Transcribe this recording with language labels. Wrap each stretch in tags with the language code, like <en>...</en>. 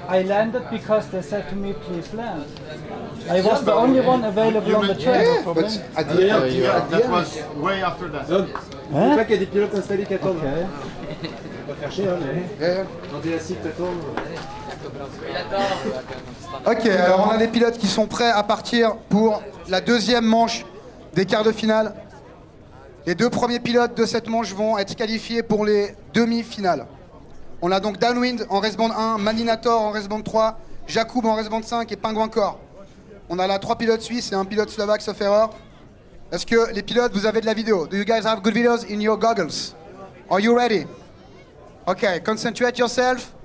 <en>I landed because they said to me, please land. I was the only one available on the track. Yeah, but at the end, That was way after that.</en> <fr>C'est pas qu'il y a des pilotes installés qui attendent. On va faire chier, hein, mais</fr> <en>yeah.</en> <fr>dans des acides t'attends. Ok, alors on a des pilotes qui sont prêts à partir pour la deuxième manche des quarts de finale. Les deux premiers pilotes de cette manche vont être qualifiés pour les demi-finales. On a donc Downwind en race band 1, Maninator en race band 3, Jakub en race band 5 et Penguin Core. On a là 3 pilotes suisses et un pilote slovaque, sauf erreur. Est-ce que les pilotes, vous avez de la vidéo?</fr> <en>Do you guys have good videos in your goggles? Are you ready? Okay, concentrate yourself.</en>